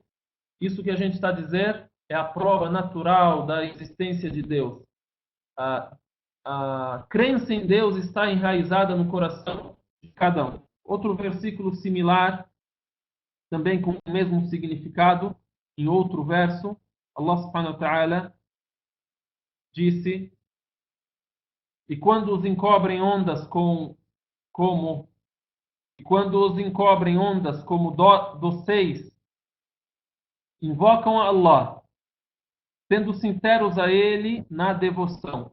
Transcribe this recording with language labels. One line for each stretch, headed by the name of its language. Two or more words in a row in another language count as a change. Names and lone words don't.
Portuguese: Isso que a gente está a dizer é a prova natural da existência de Deus. A crença em Deus está enraizada no coração de cada um. Outro versículo similar também com o mesmo significado. Em outro verso,
Arabic: الله سبحانه وتعالى
Portuguese: disse: e quando os encobrem ondas como doceis, invocam a Allah, sendo sinceros a Ele na devoção.